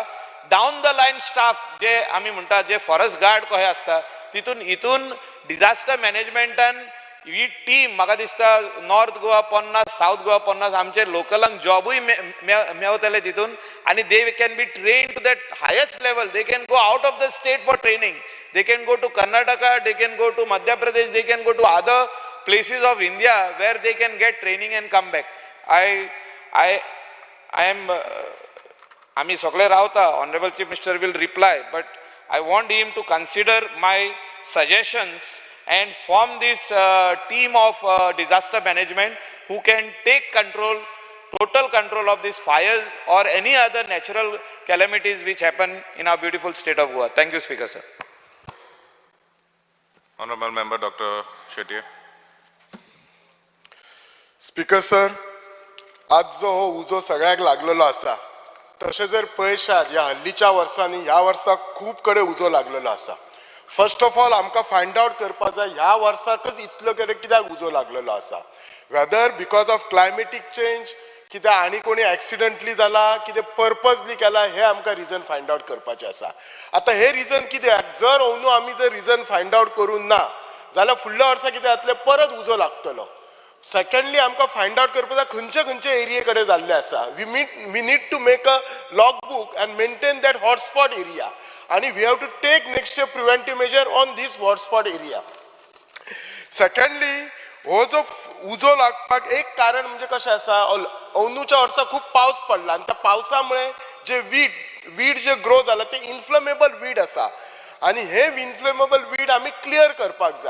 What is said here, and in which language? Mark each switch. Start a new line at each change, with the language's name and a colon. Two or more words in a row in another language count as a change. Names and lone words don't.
English: down the line staff
Konkani: जे आमी म्हणटा जे
English: forest guard
Konkani: कहे आसता हितून डिझास्टर मॅनेजमेंटान ही टीम म्हाका दिसता नॉर्थ गोवा 50 साऊथ गोवा 50 आमचे लोकलांक जॉबूय मेवतले तितून आनी
English: they can be train to that highest level they can go out of the state for training they can go to Karnataka they can go to Madhya Pradesh they can go to other places of India where they can get training and come back. I am
Konkani: आम्ही सगळे रावता,
English: honourable Chief Minister will reply, but I want him to consider my suggestions and form this team of disaster management who can take control, total control of these fires or any other natural calamities which happen in our beautiful state of Goa. Thank you, Speaker, sir. Honorable Member Dr. Shetty.
Konkani: स्पीकर सर, आज जो हो उजो सगळ्याक लागलेलो आसा, तशें जर पळयशात ह्या हल्लीच्या वर्सांनी ह्या वर्साक खूब कडेन उजो लागलेलो आसा.
English: first of all
Konkani: आमकां
English: find out
Konkani: करपाक जाय ह्या वर्साकच इतलो कडेन कित्याक उजो लागलेलो आसा.
English: whether because of climatic change,
Konkani: कित्याक आनी कोणी एक्सिडेंटली जाला, कितें पर्पजली केला, हे आमकां रिजन
English: find out
Konkani: करपाचें आसा. आतां हे रिजन कित्याक, जर अंदू आमी जर रिजन
English: find out
Konkani: करून ना जाल्यार फुडल्या वर्सा कितें जातलें, परत उजो लागतलो. सेकंडली आमकां
English: find out
Konkani: करपाक जाय खंयचे खंयचे एरिये कडेन जाल्ले आसा.
English: we need to make a log book and maintain that hotspot area, आणि we have to take next year preventive measure on these hotspot area.
Konkani: सेकंडली हो जो उजो लागपाक एक कारण म्हणजे कशें आसा, अंदूच्या वर्सा खूब पावस पडला आनी त्या पावसा जे वीड जे ग्रो जाला ते
English: inflammable weed
Konkani: आसा, आणि हे
English: inflammable weed
Konkani: आमी क्लियर करपाक जाय.